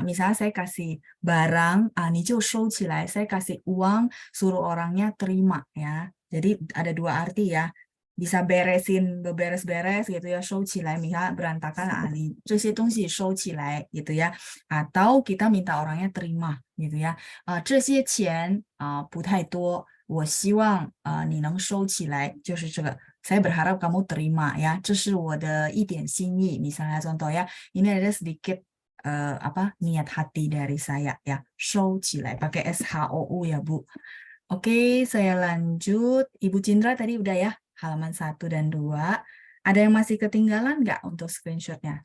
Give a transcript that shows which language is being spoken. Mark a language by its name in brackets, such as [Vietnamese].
[Indonesian] Misalnya saya kasih barang, [Chinese] 你就收起来, [Indonesian] saya kasih uang, suruh orangnya terima ya. Jadi ada dua arti ya. Bisa beresin, beberes-beres gitu ya, 收起来, misalnya berantakan, [Chinese] 你这些东西收起来 [Indonesian] gitu ya. Atau kita minta orangnya terima gitu ya. [Chinese] 这些钱不太多，我希望你能收起来，就是这个。 [Indonesian] Saya berharap kamu terima ya. [Chinese] 这是我的一点心意. [Indonesian] Misalnya contoh ya, ini ada sedikit niat hati dari saya ya. 收起来, pakai SHOU ya Bu. Oke, saya lanjut. Ibu Cindra tadi udah ya, halaman 1 dan 2. Ada yang masih ketinggalan nggak untuk screenshotnya?